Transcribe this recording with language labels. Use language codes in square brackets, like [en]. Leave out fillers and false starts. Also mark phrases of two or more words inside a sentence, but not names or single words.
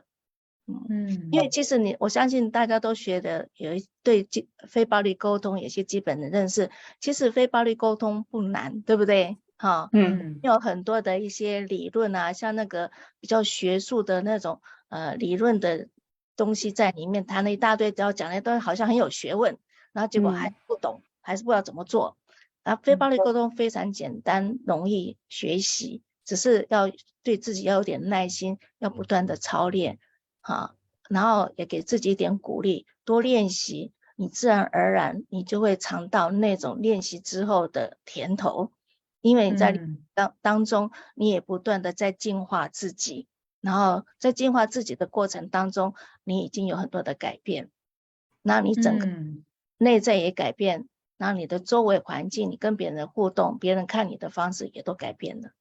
[zh] 因為其實我相信大家都學的有對非暴力溝通有些基本的認識，其實非暴力溝通不難，對不對？有很多的一些理論啊，像那個比較學術的那種理論的東西在裡面談了一大堆，只要講的都好像很有學問，然後結果還不懂还是不知道怎么做。非暴力沟通非常简单，容易学习，只是要对自己要有点耐心，要不断的操练，然后也给自己一点鼓励，多练习，你自然而然你就会尝到那种练习之后的甜头，因为你在当中你也不断的在净化自己，然后在净化自己的过程当中，你已经有很多的改变，那你整个内在也改变，然后你的周围环境，你跟别人的互动，别人看你的方式也都改变了。